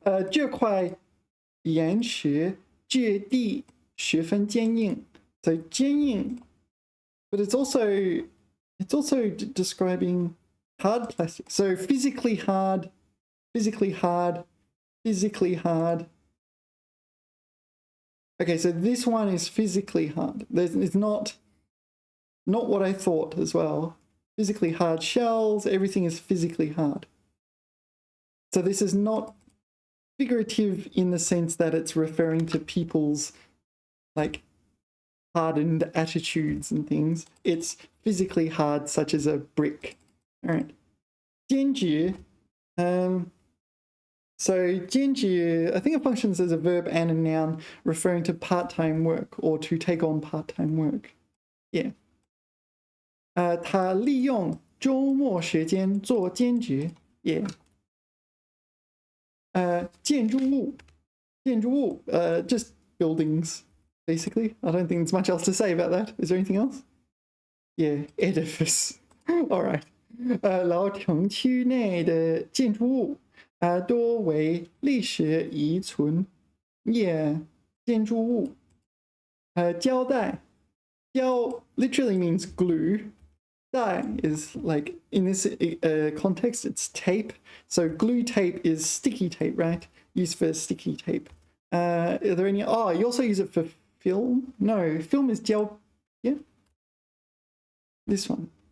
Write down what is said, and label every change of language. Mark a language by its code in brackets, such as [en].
[zh] 这块岩石质地十分坚硬. [en] So 坚硬, but it's also describing hard plastic. So physically hard, physically hard, physically hard. Okay, so this one is physically hard. It's not what I thought as well. Physically hard shells, everything is physically hard. So this is not figurative in the sense that it's referring to people's like hardened attitudes and things. It's physically hard, such as a brick. All right. 兼职, so 兼职, I think it functions as a verb and a noun referring to part-time work or to take on part-time work. Yeah. [zh] 他利用周末时间做兼职. [en] Yeah. 建筑物, just buildings, basically. I don't think there's much else to say about that. Is there anything else? Yeah, edifice. All right. [zh] 老城区内的建筑物多为历史遗存。 Yeah, 建筑物。 [en] 胶带，胶 literally means glue. Dye is like, in this context, it's tape. So glue tape is sticky tape, right? Used for sticky tape. Are there any? Oh, you also use it for film? No, film is gel. Yeah. This one.